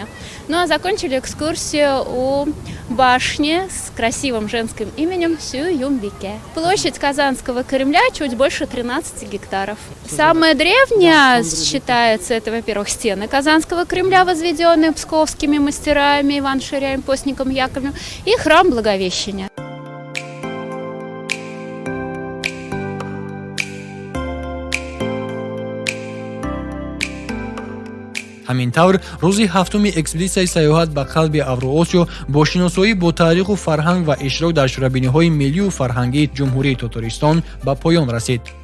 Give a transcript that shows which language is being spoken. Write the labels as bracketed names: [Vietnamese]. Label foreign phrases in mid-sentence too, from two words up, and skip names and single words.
[Russian] Ну а закончили экскурсию у башни с красивым женским именем Сююмбике. Площадь Казанского Кремля чуть больше 13 гектаров. Самая древняя считается, это, во-первых, стены Казанского Кремля, возведенные псковскими мастерами Иваном Ширяем, постником Яковлевым, и храм Благовещения. [Tajik] ҳамин тавр рӯзи ҳафтуми экспедитсияи сайёҳат ба қалби Авроосиё бо шиносоӣ бо таъриху фарҳанг ва иштирок дар шӯрабиниҳои миллию фарҳангии ҷумҳурии Татористон ба поён расид.